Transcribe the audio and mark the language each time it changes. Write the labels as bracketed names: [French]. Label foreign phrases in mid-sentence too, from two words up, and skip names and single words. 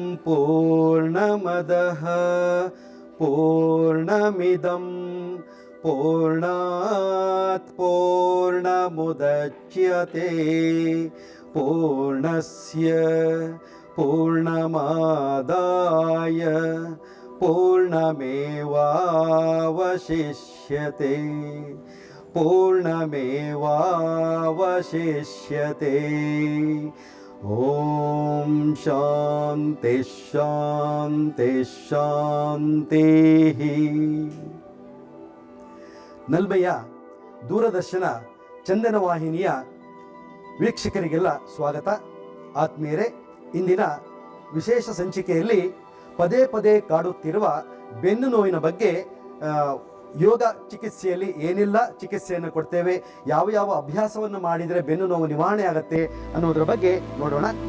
[Sanskrit] पूर्णमदः पूर्णमिदं पूर्णात् पूर्णमुदच्यते पूर्णस्य पूर्णमादाय पूर्णमेवावशिष्यते पूर्णमेवावशिष्यते। ಓಂ ಶಾಂತಿ ಶಾಂತಿ ಶಾಂತಿ. [Kannada] ನಲ್ಬೆಯ ದೂರದರ್ಶನ ಚಂದನ ವಾಹಿನಿಯ ವೀಕ್ಷಕರಿಗೆಲ್ಲ ಸ್ವಾಗತ. ಆತ್ಮೀಯರೇ, ಇಂದಿನ ವಿಶೇಷ ಸಂಚಿಕೆಯಲ್ಲಿ ಪದೇ ಪದೇ ಕಾಡುತ್ತಿರುವ ಬೆನ್ನು ನೋವಿನ ಬಗ್ಗೆ ಯೋಗ ಚಿಕಿತ್ಸೆಯಲ್ಲಿ ಏನೆಲ್ಲ ಚಿಕಿತ್ಸೆಯನ್ನು ಕೊಡ್ತೇವೆ, ಯಾವ ಯಾವ ಅಭ್ಯಾಸವನ್ನು ಮಾಡಿದರೆ ಬೆನ್ನು ನೋವು ನಿವಾರಣೆ ಆಗುತ್ತೆ ಅನ್ನೋದರ ಬಗ್ಗೆ ನೋಡೋಣ.